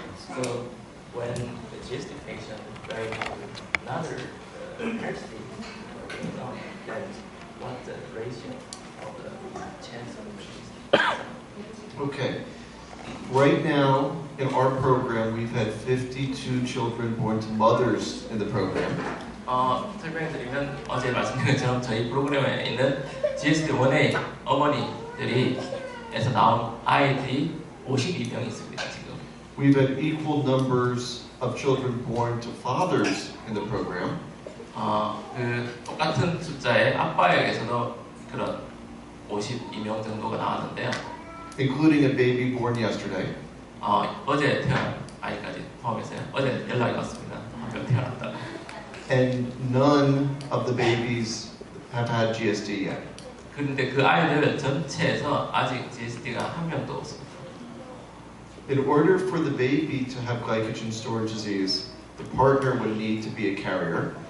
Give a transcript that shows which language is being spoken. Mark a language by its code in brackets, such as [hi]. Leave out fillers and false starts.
[en] So when the GST patient married another person, you know that what the ratio of the chance of GST? Okay. Right now, in our program, we've had 52 children born to mothers in the program. [ko] 설명해드리면 어제 말씀드린 것처럼 저희 프로그램에 있는 GST1의 어머니들이에서 나온 아이들이 52명이 있습니다. 지금. [en] We've had equal numbers of children born to fathers in the program. [ko] 그 똑같은 숫자의 아빠에게서도 그런 52명 정도가 나왔는데요. [en] Including a baby born yesterday. [ko] 어제 태어난 아이까지 포함해서요. 어제 연락이 왔습니다. 한 명 태어났다고. [en] And none of the babies have had GSD yet. [ko] 그런데 그 아이들 전체에서 아직 GSD가 한 명도 없습니다. [en] In order for the baby to have glycogen storage disease, the partner would need to be a carrier.